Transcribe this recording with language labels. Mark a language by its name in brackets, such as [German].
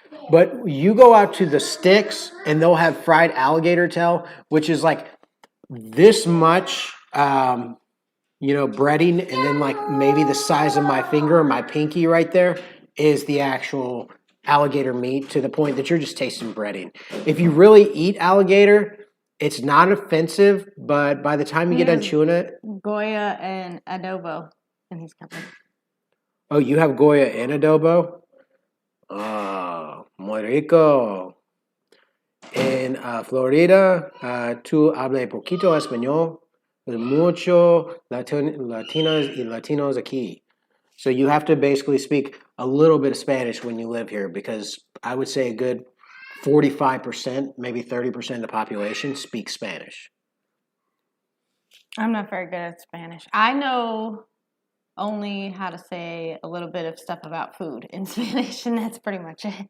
[English] But you go out to the sticks and they'll have fried alligator tail, which is like this much, breading, and then like maybe the size of my finger or my pinky right there is the actual alligator meat, to the point that you're just tasting breading. If you really eat alligator, it's not offensive, but by the time you get done chewing it. Goya and adobo in his company. Oh, you have Goya and adobo? [Spanish] Oh, muy rico. En Florida, tú hablas poquito español. Mucho Latinas y Latinos aquí. [English] So you have to basically speak a little bit of Spanish when you live here, because I would say a good 45%, maybe 30% of the population speaks Spanish. I'm not very good at Spanish. I know only how to say a little bit of stuff about food in Spanish, and that's pretty much it.